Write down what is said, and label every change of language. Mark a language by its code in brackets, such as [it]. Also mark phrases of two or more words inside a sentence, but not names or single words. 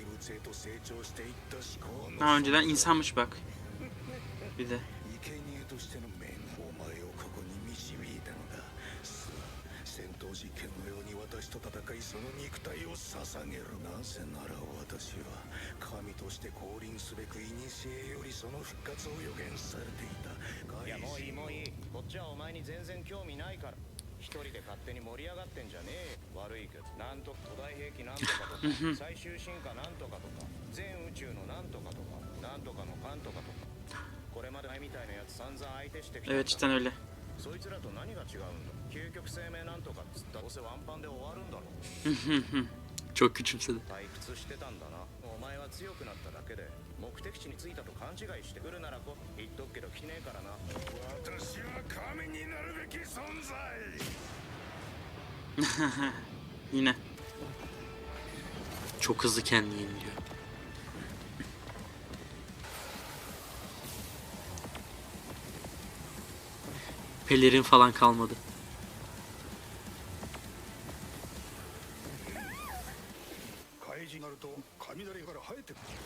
[ja] へと成長していった思考の [tr] Ha, önceden insanmış bak. Bir de. [ja] 生贄としての面お前をここに導いたのだ。さあ戦闘実験のように私と戦いその肉体を捧げる。なぜなら私は神として降臨すべく古よりその復活を予言されていた。いやもういいもういい。こっちはお前に全然興味ないから。一人で勝手に盛り上がってんじゃねえ。悪いけどなんと巨大兵器なんとかとか最終進化なんとかとか全宇宙のなんとかとかなんとかのかんとかとかこれまで前みたいなやつ散々相手してきたんだ。 [tr] Evet cidden öyle. [ja] そいつらと何が違うんだ。究極生命なんとかっつったらどうせワンパンで終わるんだろ。 [tr] Çok küçümsedi. [ja] 退屈してたんだな。お前は強くなっただけで目的地に着いたと勘違いしてくるならこ言っとくけど来ねえからな。私は神になるべき存在。 [tr] Yine. Çok hızlı kendini yeniliyor. Pelerin falan kalmadı. [ja] 怪人になると雷から生えてくる。